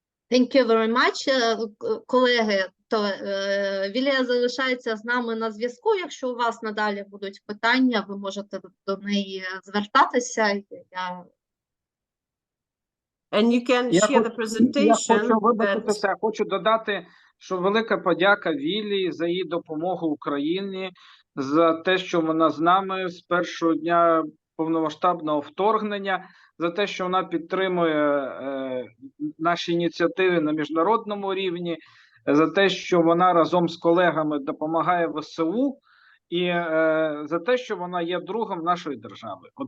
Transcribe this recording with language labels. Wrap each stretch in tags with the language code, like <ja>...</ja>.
<en>Thank you very much, колеги.</en> <uk>То Вілія залишається з нами на зв'язку. Якщо у вас надалі будуть питання, ви можете до неї звертатися.</uk> <en>And you can share the presentation.</en> <uk>Я хочу додати, що велика подяка Вілії за її допомогу Україні, за те, що вона з нами з першого дня повномасштабного вторгнення, за те, що вона підтримує наші ініціативи на міжнародному рівні, за те, що вона разом з колегами допомагає ВСУ, і за те, що вона є другом нашої держави.</uk>